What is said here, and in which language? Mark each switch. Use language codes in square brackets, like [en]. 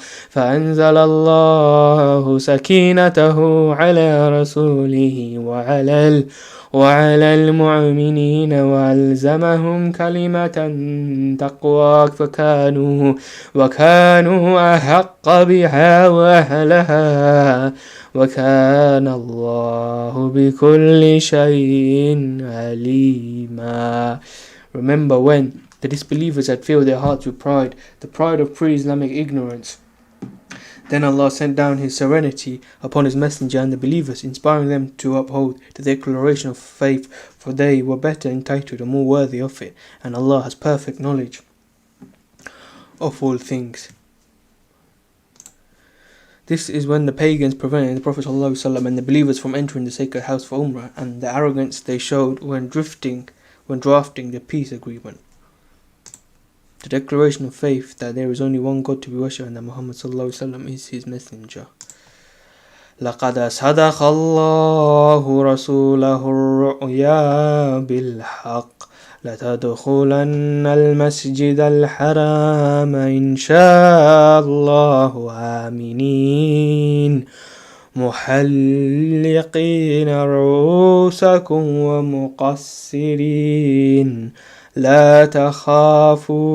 [ar] فأنزل الله سكينته على رسوله وعلى المؤمنين وألزمهم كلمة تقوى وكانوا أحق بها وأهلها وكان الله بكل شيء عليما. [en] Remember when the disbelievers had filled their hearts with pride, the pride of pre-Islamic ignorance. Then Allah sent down His serenity upon His messenger and the believers, inspiring them to uphold the declaration of faith, for they were better entitled and more worthy of it, and Allah has perfect knowledge of all things. This is when the pagans prevented the Prophet ﷺ and the believers from entering the sacred house for Umrah, and the arrogance they showed when drafting the peace agreement. The declaration of faith that there is only one God to be worshipped and that Muhammad ﷺ is His messenger. [ar] لقد صدق الله رسوله الرؤيا بالحق لتدخلن المسجد الحرام إن شاء الله آمنين محلقين رؤوسكم ومقصرين لا تخافون